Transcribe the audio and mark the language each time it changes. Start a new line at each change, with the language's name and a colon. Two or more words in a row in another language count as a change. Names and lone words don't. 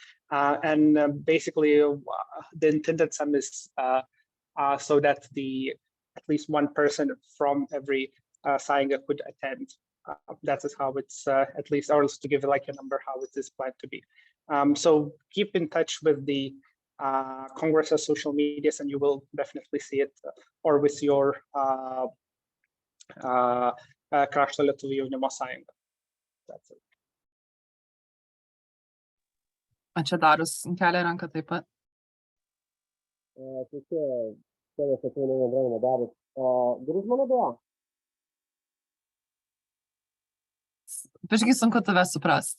English: And basically the intended sum is so that at least one person from every sąjunga could attend. That is how it's at least, or else to give like a number how it is planned to be. So keep in touch with the Kongreso social medias and you will definitely see it, or with your
Lithuanian: krašto lietuvių jaunimo sąjunga.
English: That's it.
Lithuanian: Čia Darius kelia ranką taip pat. Biškai sunku tave suprast.